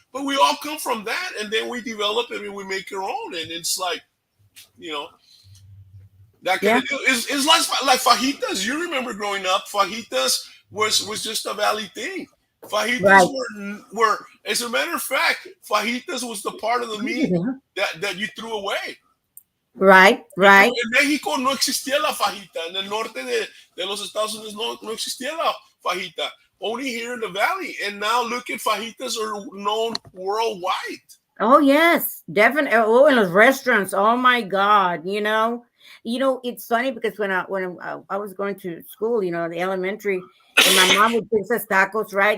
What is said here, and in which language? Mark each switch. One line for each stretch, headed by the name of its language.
English: But we all come from that, and then we develop it and we make our own, and it's like, you know, that kind of it's like fajitas. You remember growing up, fajitas was just a valley thing. Fajitas were, as a matter of fact, fajitas was the part of the meat that you threw away. Right.
Spanish: En México no existía la fajita. En el norte de los Estados Unidos no existía la fajita.
English: Only here in the valley. And now look at fajitas are known worldwide. Oh, yes, definitely. Oh, in those restaurants. Oh, my God. You know, it's funny because when I was going to school, you know, the elementary, and my mom would fix us tacos, right?